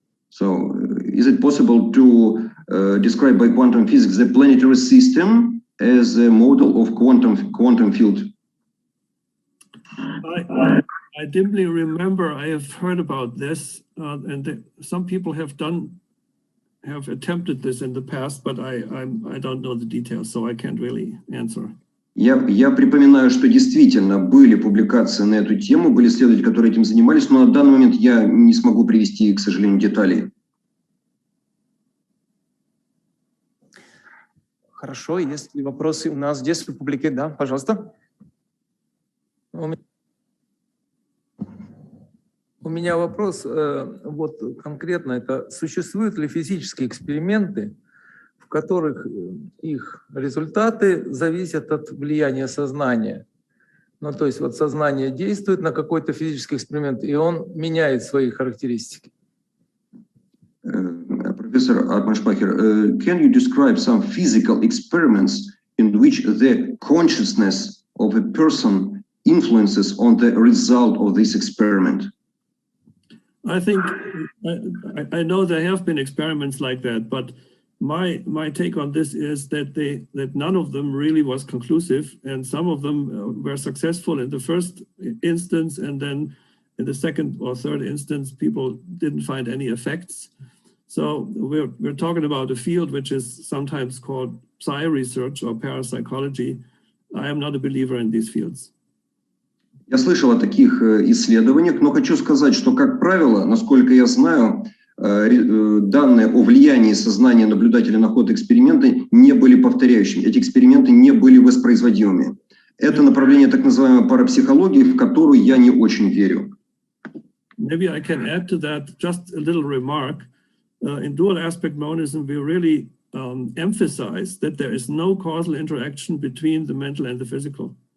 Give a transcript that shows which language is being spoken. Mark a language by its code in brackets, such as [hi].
[en] So, is it possible to describe by quantum physics the planetary system as a model of quantum field? I dimly remember I have heard about this, and some people have attempted this in the past, but I don't know the details, so I can't really answer. [ru] Я припоминаю, что действительно были публикации на эту тему, были исследователи, которые этим занимались, но на данный момент я не смогу привести, к сожалению, деталей. Хорошо, есть ли вопросы у нас здесь в публике? Да, пожалуйста. У меня вопрос, вот конкретно, это существуют ли физические эксперименты, в которых их результаты зависят от влияния сознания? Ну, то есть вот сознание действует на какой-то физический эксперимент, и он меняет свои характеристики. [en] Professor Атманшпахер, can you describe some physical experiments in which the consciousness of a person influences on the result of this experiment? I think I know there have been experiments like that, but my take on this is that none of them really was conclusive, and some of them were successful in the first instance, and then in the second or third instance, people didn't find any effects. So we're talking about a field which is sometimes called psi research or parapsychology. I am not a believer in these fields. [ru] Я слышал о таких исследованиях, но хочу сказать, что, как правило, насколько я знаю, данные о влиянии сознания наблюдателя на ход эксперимента не были повторяющими. Эти эксперименты не были воспроизводимыми. Это направление так называемой парапсихологии, в которую я не очень верю. [en] Maybe I can add to that just a little remark. In dual aspect monism, we really emphasize that there is no causal interaction between the mental and the physical.